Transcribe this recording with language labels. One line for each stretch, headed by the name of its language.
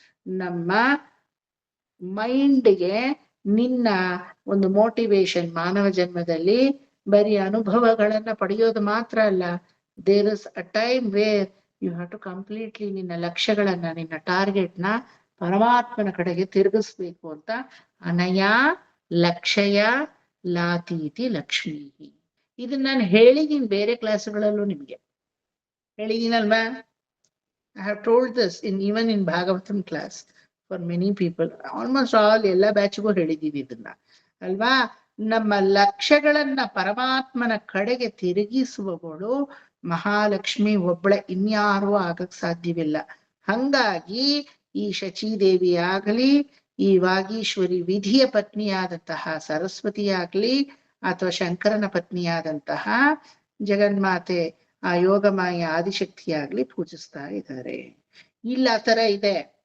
Kannada: ನಮ್ಮ ಮೈಂಡ್ಗೆ ನಿನ್ನ ಒಂದು ಮೋಟಿವೇಶನ್ ಮಾನವ ಜನ್ಮದಲ್ಲಿ ಬರೀ ಅನುಭವಗಳನ್ನ ಪಡೆಯೋದು ಮಾತ್ರ ಅಲ್ಲ,
English: there is a time where you have to completely
Kannada: ನಿನ್ನ ಲಕ್ಷ್ಯಗಳನ್ನ, ನಿನ್ನ ಟಾರ್ಗೆಟ್ನ ಪರಮಾತ್ಮನ ಕಡೆಗೆ ತಿರುಗಿಸ್ಬೇಕು ಅಂತ.
Sanskrit: ಅನಯ ಲಕ್ಷಯ ಲಾತೀತಿ ಲಕ್ಷ್ಮೀ.
Kannada: ಇದನ್ನ ನಾನು ಹೇಳಿದೀನಿ ಬೇರೆ ಕ್ಲಾಸ್ಗಳಲ್ಲೂ ನಿಮ್ಗೆ ಹೇಳಿದೀನಲ್ವಾ.
English: I have told this even in Bhagavatam class for many people. Almost all
Kannada: ಎಲ್ಲ ಬ್ಯಾಚ್ಗೂ ಹೇಳಿದೀವಿ ಇದನ್ನ ಅಲ್ವಾ. ನಮ್ಮ ಲಕ್ಷ್ಯಗಳನ್ನ ಪರಮಾತ್ಮನ ಕಡೆಗೆ ತಿರುಗಿಸುವವಳು ಮಹಾಲಕ್ಷ್ಮಿ ಒಬ್ಬಳೆ, ಇನ್ಯಾರೂ ಆಗಕ್ ಸಾಧ್ಯವಿಲ್ಲ. ಹಂಗಾಗಿ ಈ ಶಚೀದೇವಿ ಆಗಲಿ, ಈ ವಾಗೀಶ್ವರಿ ವಿಧಿಯ ಪತ್ನಿಯಾದಂತಹ ಸರಸ್ವತಿ ಆಗ್ಲಿ, ಅಥವಾ ಶಂಕರನ ಪತ್ನಿಯಾದಂತಹ ಜಗನ್ಮಾತೆ ಆ ಯೋಗಮಾಯ ಆದಿಶಕ್ತಿಯಾಗ್ಲಿ ಪೂಜಿಸ್ತಾ ಇದ್ದಾರೆ. ಇಲ್ಲ ಆ ತರ ಇದೆ.